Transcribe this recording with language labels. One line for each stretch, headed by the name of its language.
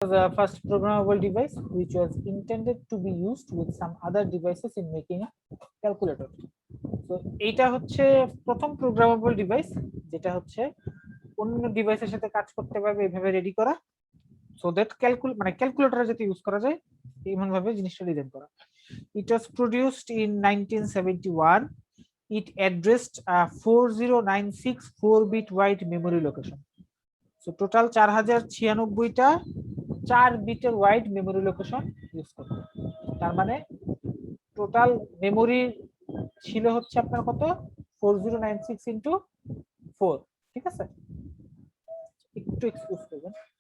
English: The first programmable device which was intended to be used with some other devices in making a calculator.
Bangla: So এইটা হচ্ছে প্রথম programmable device যেটা হচ্ছে অন্য ডিভাইসের সাথে কাজ করতে পারবে এইভাবে রেডি করা,
English: so that
Bangla: ক্যালকুলেটরে যাতে ইউজ করা যায় এমন ভাবে জিনিসটা ডিজাইন করা।
English: It was produced in 1971. It addressed a 4096 4-bit wide memory location.
Bangla: So total 4096টা 4 বিটের ওয়াইড মেমোরি লোকেশন ইউজ করতে। তার মানে টোটাল মেমোরি ছিল হচ্ছে আপনার কত 4096 ইনটু 4, ঠিক আছে? একটু এক্সকিউজ করবেন।